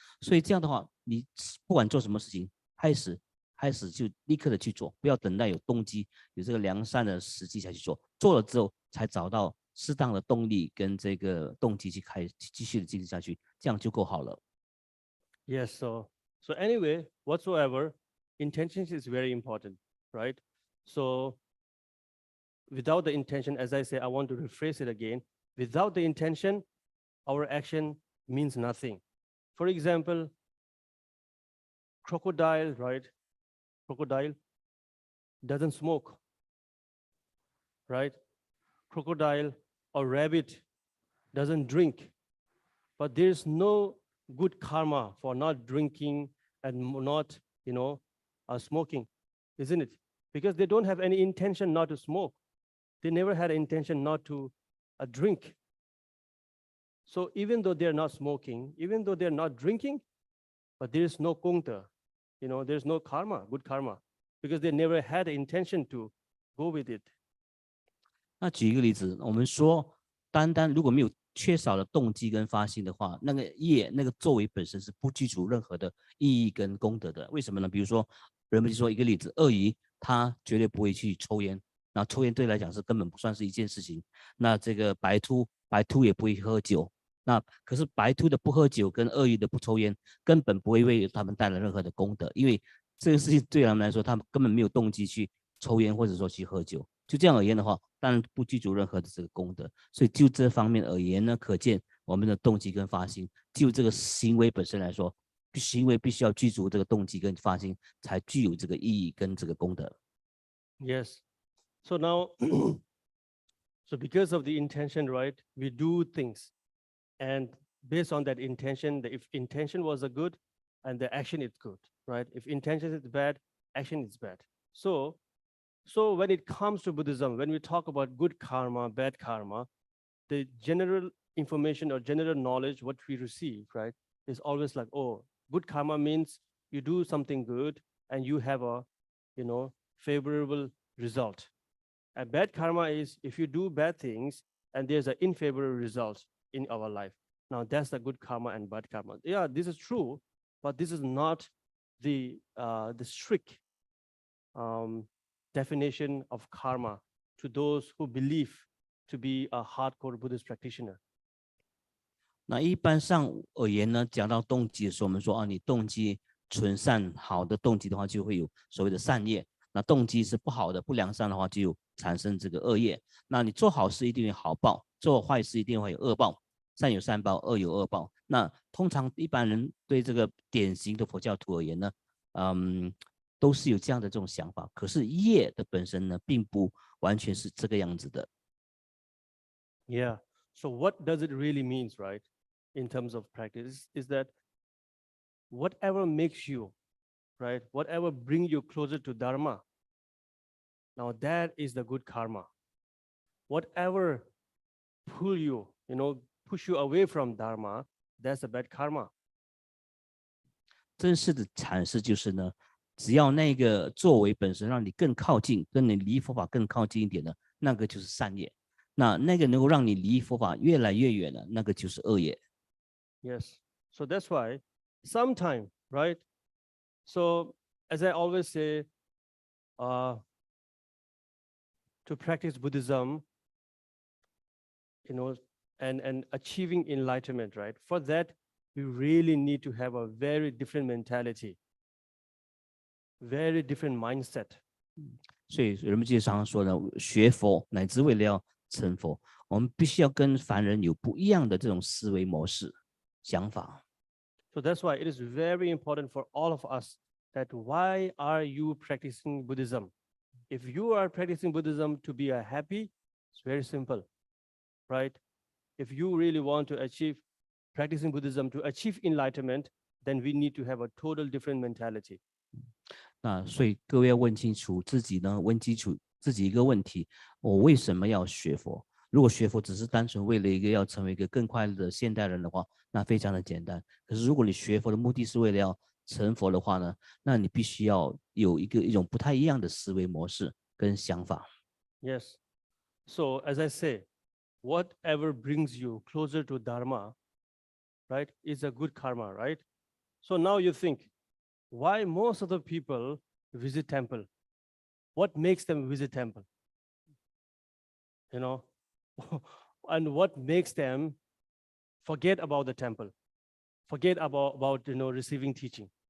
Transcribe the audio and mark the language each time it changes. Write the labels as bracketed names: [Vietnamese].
[Chinese] 所以这样的话，你不管做什么事情，开始就立刻的去做，不要等待有动机、有这个良善的时机才去做，做了之后才找到适当的动力跟这个动机去继续的进行下去，这样就够好了。 [English] Yes, so anyway, whatsoever, intentions is very important, right? So without the intention, as I say, I want to rephrase it again. Without the intention, our action means nothing. For example, crocodile, right? Crocodile doesn't smoke, right? Crocodile or rabbit doesn't drink, but there's no good karma for not drinking and not, smoking, isn't it? Because they don't have any intention not to smoke. They never had an intention not to drink. So even though they're not smoking, even though they're not drinking, but there is no kongta, there's no karma, good karma, because they never had the intention to go with it. [Chinese] 那举一个例子，我们说，单如果没有缺少了动机跟发心的话，那个业那个作为本身是不具足任何的意义跟功德的。为什么呢？比如说，人们就说一个例子，鳄鱼它绝对不会去抽烟，那抽烟对来讲是根本不算是一件事情。那这个白秃也不会喝酒，那可是白秃的不喝酒跟鳄鱼的不抽烟，根本不会为他们带来任何的功德，因为这个事情对他们来说，他们根本没有动机去抽烟或者说去喝酒。就这样而言的话，当然不具足任何的这个功德。所以就这方面而言呢，可见我们的动机跟发心，就这个行为本身来说，行为必须要具足这个动机跟发心，才具有这个意义跟这个功德。 [English] Yes. So now, so because of the intention, right, we do things. And based on that intention, if intention was a good, and the action is good, right? If intention is bad, action is bad. So when it comes to Buddhism, when we talk about good karma, bad karma, the general information or general knowledge, what we receive, right, is always like, oh, good karma means you do something good and you have a, favorable result. And bad karma is if you do bad things and there's an unfavorable result in our life. Now that's the good karma and bad karma. Yeah, this is true, but this is not the strict definition of karma to those who believe to be a hardcore Buddhist practitioner. [Chinese] 那一般上而言呢，讲到动机的时候，我们说你动机纯善好的动机的话，就会有所谓的善业；那动机是不好的不良善的话，就有产生这个恶业。那你做好事一定有好报，做坏事一定会有恶报。善有善报，恶有恶报。那通常一般人对这个典型的佛教徒而言呢，都是有这样的这种想法。可是业的本身呢，并不完全是这个样子的。 [English] Yeah. So what does it really mean, right? In terms of practice, is that whatever makes you, right? Whatever brings you closer to Dharma. Now that is the good karma. Whatever pull you, push you away from Dharma, that's a bad karma. [Chinese] 真实的阐释就是呢，只要那个作为本身让你更靠近，跟你离佛法更靠近一点的，那个就是善业。那个能够让你离佛法越来越远的，那个就是恶业。 [English] Yes. So that's why sometime, right? So as I always say, to practice Buddhism, and achieving enlightenment, right? For that, we really need to have a very different mentality, very different mindset. [Chinese] 所以人们就常常说呢，学佛乃至为了要成佛，我们必须要跟凡人有不一样的这种思维模式、想法。 [English] So that's why it is very important for all of us that why are you practicing Buddhism? If you are practicing Buddhism to be happy, it's very simple, right? If you really want to achieve practicing Buddhism to achieve enlightenment, then we need to have a total different mentality. [Chinese] 那所以各位要问清楚自己呢，问清楚自己一个问题：我为什么要学佛？如果学佛只是单纯为了要成为一个更快乐的现代人的话，那非常的简单。可是如果你学佛的目的是为了要成佛的话呢，那你必须要有一种不太一样的思维模式跟想法。 [English] Yes. So as I say, whatever brings you closer to Dharma, right, is a good karma, right? So now you think, why most of the people visit temple? What makes them visit temple? You know, and what makes them forget about the temple, forget about receiving teaching?